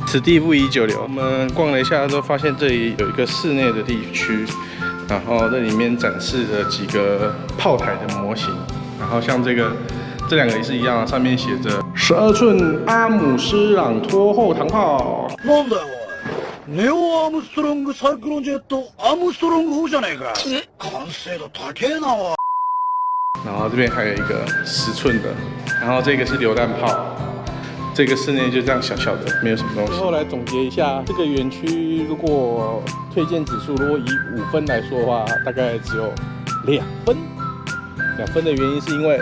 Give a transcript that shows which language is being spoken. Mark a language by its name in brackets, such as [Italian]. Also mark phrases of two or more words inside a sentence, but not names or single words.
[Chinese] 此地不宜久留。我们逛了一下之后，发现这里有一个室内的地区，然后这里面展示了几个炮台的模型。然后像这两个也是一样，上面写着12寸阿姆斯朗托后膛炮。 [Japanese] なんだよおい。ネオアームストロングサイクロンジェットアームストロング砲じゃねえか。完成度高えなおい。 [Chinese] 然后这边还有一个10寸的，然后这个是榴弹炮。这个室内就这样小小的，没有什么东西。最后来总结一下，这个园区如果推荐指数，如果以5分来说的话，大概只有2分。2分的原因是因为